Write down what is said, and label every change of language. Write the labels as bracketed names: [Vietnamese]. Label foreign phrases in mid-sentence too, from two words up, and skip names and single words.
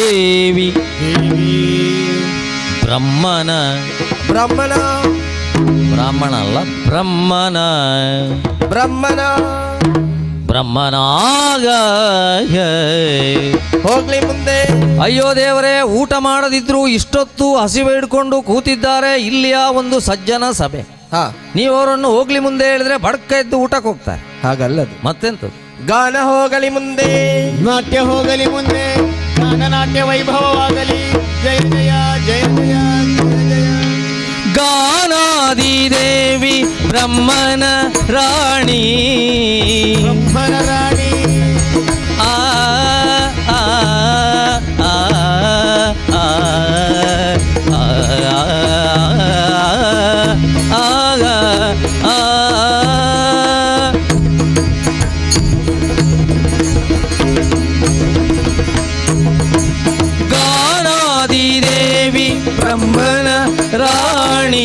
[Kannada] ಗಾನಾದಿದೇವಿ ಬ್ರಹ್ಮನ ಬ್ರಾಹ್ಮಣ ಅಲ್ಲ, ಬ್ರಹ್ಮನ ಬ್ರಹ್ಮನಾಗ ಹೋಗ್ಲಿ ಮುಂದೆ. ಅಯ್ಯೋ ದೇವರೇ, ಊಟ ಮಾಡದಿದ್ರು ಇಷ್ಟೊತ್ತು ಹಸಿವೆ ಹಿಡ್ಕೊಂಡು ಕೂತಿದ್ದಾರೆ, ಇಲ್ಲಿಯ ಒಂದು ಸಜ್ಜನ ಸಭೆ. ನೀವು ಅವರನ್ನು ಹೋಗ್ಲಿ ಮುಂದೆ ಹೇಳಿದ್ರೆ ಬಡ್ಕ ಎದ್ದು ಊಟಕ್ಕೆ ಹೋಗ್ತಾರೆ. ಹಾಗಲ್ಲದು ಮತ್ತೆಂತ? ಗಾನ ಹೋಗಲಿ ಮುಂದೆ, ನಾಟ್ಯ ಹೋಗಲಿ ಮುಂದೆ, ಗಾನ ನಾಟ್ಯ ವೈಭವವಾಗಲಿ. ಜಯ ಜಯ ಜಯ ಜಯ ಜಯ ಜಯ. ಗಾನಾದಿ ದೇವಿ ಬ್ರಹ್ಮನ ರಾಣಿ, ಬ್ರಹ್ಮನ ರಾಣಿ. ಆ ಆ ಆ ಆ ಗಾನಾದಿ ದೇವಿ ಬ್ರಹ್ಮನ ರಾಣಿ,